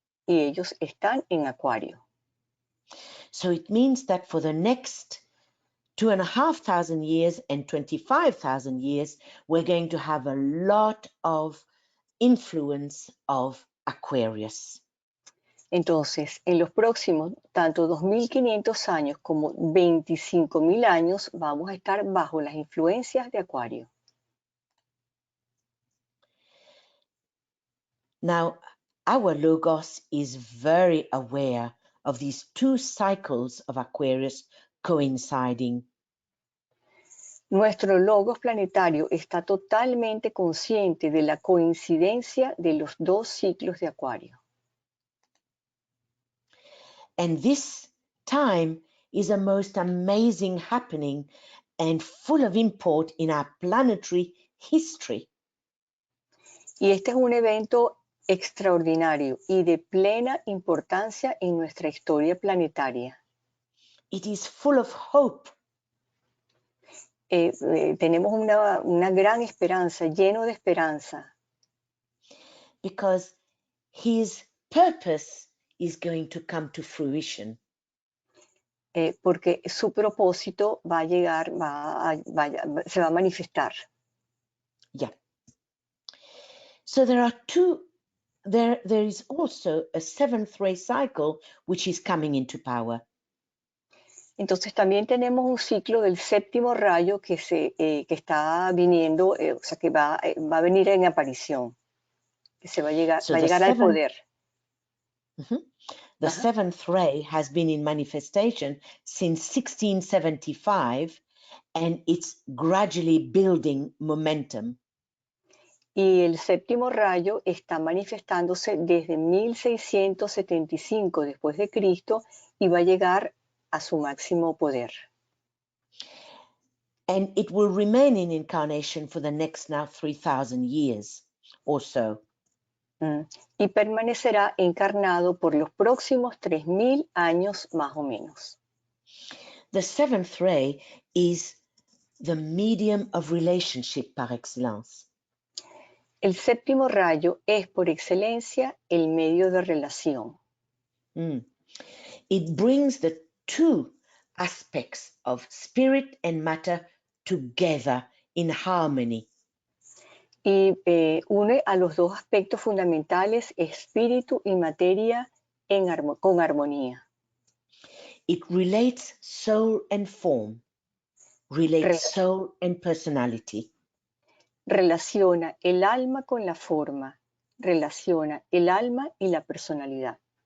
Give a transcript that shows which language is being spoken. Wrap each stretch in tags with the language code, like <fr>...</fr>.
<es>Y ellos están en Acuario.</es> <en>So it means that for the next 2,500 years and 25,000 years, we're going to have a lot of influence of Aquarius.</en> <es>Entonces, en los próximos, tanto 2,500 años como 25,000 años, vamos a estar bajo las influencias de Acuario.</es> <en>Now, our Logos is very aware of these 2 cycles of Aquarius coinciding.</en> <es>Nuestro logos planetario está totalmente consciente de la coincidencia de los dos ciclos de Acuario.</es> <en>And this time is a most amazing happening and full of import in our planetary history.</en> <es>Y este es un evento extraordinario y de plena importancia en nuestra historia planetaria.</es> <en>It is full of hope</en> <es>Tenemos una gran esperanza, lleno de esperanza,</es> <en>because his purpose is going to come to fruition.</en> <es>porque su propósito va a llegar, se va a manifestar.</es> <en>Yeah. So there are there is also a seventh ray cycle which is coming into power.</en> <es>Entonces también tenemos un ciclo del séptimo rayo que está viniendo, o sea, que va a venir en aparición, que va a llegar al poder.</es> <en>The seventh ray has been in manifestation since 1675 and it's gradually building momentum.</en> <es>Y el séptimo rayo está manifestándose desde 1675 después de Cristo y va a llegar a su máximo poder.</es> <en>And it will remain in incarnation for the next now 3,000 years or so.</en> <es>Y permanecerá encarnado por los próximos 3000 años más o menos.</es> <en>The seventh ray is the medium of relationship par excellence.</en> <es>El séptimo rayo es por excelencia el medio de relación.</es> <en>It brings the two aspects of spirit and matter together in harmony.</en> <es>Y une a los dos aspectos fundamentales, espíritu y materia, con armonía.</es> <en>It relates soul and form, relates soul and personality.</en> <es>Relaciona el alma con la forma, relaciona el alma y la personalidad.</es>